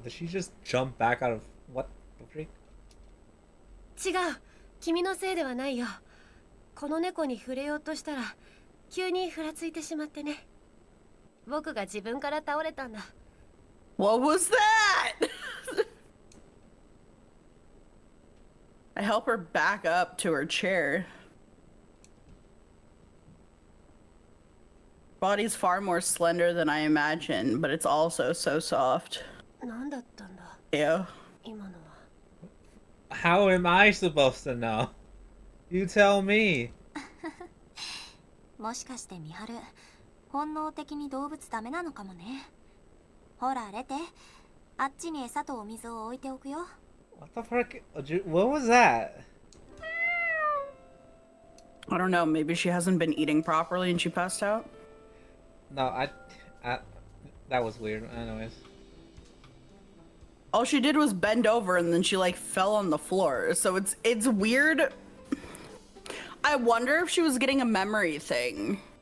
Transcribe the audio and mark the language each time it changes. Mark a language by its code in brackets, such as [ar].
[en] Did she just jump back out of what the freak? [ja] 違う、君のせいではないよ。この猫に触れようとしたら急にふらついてしまってね。僕が自分から倒れたんだ。 [en] What was that? I help her back up to her chair. Body's far more slender than I imagined, but it's also so soft. [ja] 何だったんだ [en] Yeah. [ja] 今のは。 [en] How am I supposed to know? You tell me. [ja] もしかしてミハル、本能的に動物ダメなのかもね。ほらレテ、あっちに餌とお水を置いておくよ。 [en] What the frick? What was that? I don't know, maybe she hasn't been eating properly and she passed out? No, I that was weird. Anyways. All she did was bend over and then she like fell on the floor. So it's weird. I wonder if she was getting a memory thing.